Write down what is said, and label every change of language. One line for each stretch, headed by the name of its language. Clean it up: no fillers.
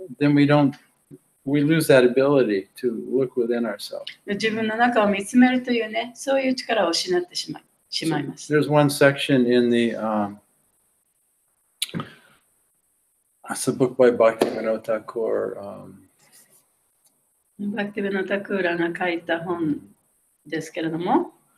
English: then we lose that ability to look within ourselves.
Japanese: 自分の中を見つめるというね、そういう力を失ってしまいます。
English: There's one section in the it's a book by Bhaktivinoda Thakur.
Japanese: バクティベノタクーラが書いた本ですけれども、